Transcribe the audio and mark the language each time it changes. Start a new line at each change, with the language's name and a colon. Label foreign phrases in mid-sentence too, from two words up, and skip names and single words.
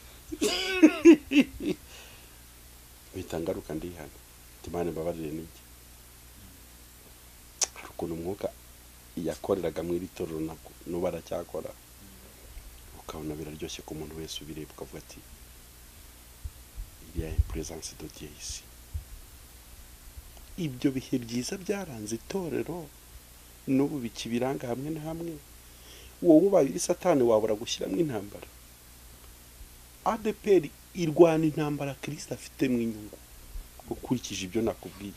Kinyarwanda: bitangaruka ndihana Imana mbabarire n'iki. hari ukuntu umwuka yakoreraga mu itorero nako n'ubara cyakora ukabona biraryoshye ku muntu wese ubireba ukavuga ati
French: il y a une présence de Dieu ici.
Kinyarwanda: ibyo bihe byiza byaranze itorero n'ubu bikibiranga hamwe na hamwe. wowe ubaye Satani wabura gushyiramo intambara. ADEPR irwana intambara Kristo afite mu inyungu ukurikije ibyo nakubwiye.